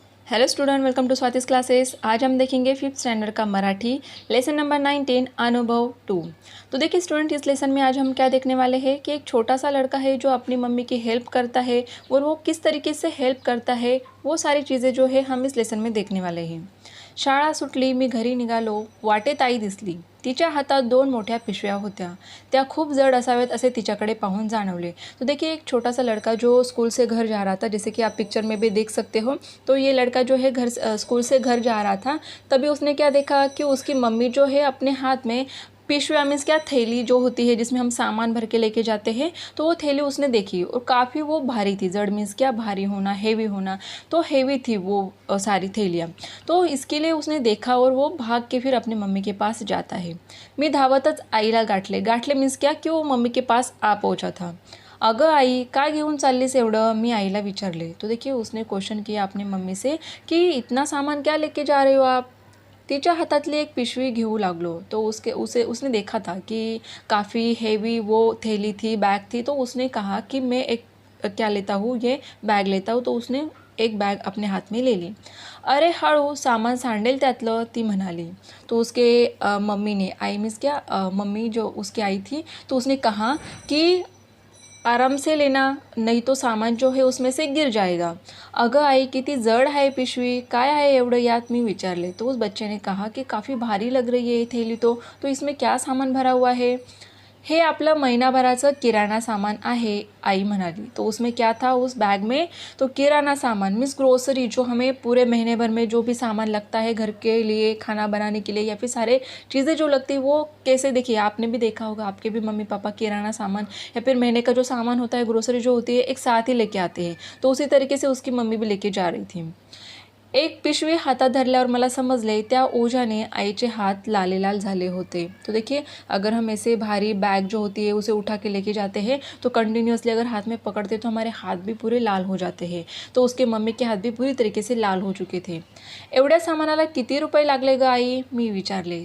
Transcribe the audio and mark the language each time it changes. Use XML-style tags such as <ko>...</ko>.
<en>Hello student, welcome to Swati's classes.</en> <hi>आज हम देखेंगे फिफ्थ स्टैंडर्ड का मराठी लेसन नंबर 19 अनुभव 2। तो देखिए स्टूडेंट, इस लेसन में आज हम क्या देखने वाले हैं कि एक छोटा सा लड़का है जो अपनी मम्मी की हेल्प करता है और वो किस तरीके से हेल्प करता है, वो सारी चीज़ें जो है हम इस लेसन में देखने वाले हैं।</hi> <mr>शाळा सुटली, मी घरी निघालो, वाटेत आई दिसली. तिच्या हातात 2 मोठ्या पिशव्या होत्या. त्या खूप जड असाव्यात असे तिच्याकडे पाहून जाणवले.</mr> <hi>तो देखिए एक छोटा सा लड़का जो स्कूल से घर जा रहा था, जैसे कि आप पिक्चर में भी देख सकते हो। तो ये लड़का जो है स्कूल से घर जा रहा था, तभी उसने क्या देखा कि उसकी मम्मी जो है अपने हाथ में पिशव्या मीन्स क्या, थैली जो होती है जिसमें हम सामान भर के लेके जाते हैं, तो वो थैली उसने देखी और काफ़ी वो भारी थी। जड़ मीन्स क्या, भारी होना, हेवी होना। तो हेवी थी वो सारी थैलियाँ। तो इसके लिए उसने देखा और वो भाग के फिर अपनी मम्मी के पास जाता है।</hi> <mr>मी धावतच आईला गाठले.</mr> <hi>गाठले मीन्स क्या, कि वो मम्मी के पास आ पहुंचा था.</hi> <mr>अगं आई, काय घेऊन चाललीस एवढं, मी आईला विचारले.</mr> <hi>तो देखिए उसने क्वेश्चन किया अपनी मम्मी से कि इतना सामान क्या लेके जा रहे हो आप।</hi> <mr>तिच्या हातातली एक पिशवी घेऊ लागलो.</mr> <hi>तो उसने देखा था कि काफ़ी हेवी वो थैली थी, बैग थी। तो उसने कहा कि मैं एक क्या लेता हूँ, ये बैग लेता हूँ. तो उसने एक बैग अपने हाथ में ले ली.</hi> <mr>अरे हळू, सामान सांडेल त्यातलं, ती म्हणाली.</mr> <hi>तो उसके मम्मी ने, आई मीन्स क्या, मम्मी जो उसकी आई थी, तो उसने कहा कि आराम से लेना, नहीं तो सामान जो है उसमें से गिर जाएगा.</hi> <mr>अगं आई, किती जड आहे पिशवी, काय आहे एवढं यात, मी विचारले.</mr> <hi>तो उस बच्चे ने कहा कि काफ़ी भारी लग रही है ये थैली. तो इसमें क्या सामान भरा हुआ है.</hi> <mr>हे आपलं महिनाभराचं किराणा सामान आहे, आई म्हणाली.</mr> <hi>तो उसमें क्या था उस बैग में, तो किराना सामान मीन्स ग्रोसरी, जो हमें पूरे महीने भर में जो भी सामान लगता है घर के लिए, खाना बनाने के लिए, या फिर सारे चीज़ें जो लगती है वो कैसे, देखिए आपने भी देखा होगा, आपके भी मम्मी पापा किराना सामान या फिर महीने का जो सामान होता है, ग्रोसरी जो होती है, एक साथ ही लेके आते हैं. तो उसी तरीके से उसकी मम्मी भी लेके जा रही थी.</hi> <mr>एक पिशवी हातात धरल्यावर मला समजले त्या ओझ्याने आईचे हाथ लाले लाल झाले होते.</mr> <hi>तो देखिए अगर हम ऐसे भारी बैग जो होती है उसे उठा के लेके जाते हैं, तो कंटिन्यूसली अगर हाथ में पकड़ते तो हमारे हाथ भी पूरे लाल हो जाते हैं. तो उसके मम्मी के हाथ भी पूरी तरीके से लाल हो चुके थे.</hi> <mr>एवढ्या सामानाला किती रुपये लागले ग आई, मी विचारले.</mr>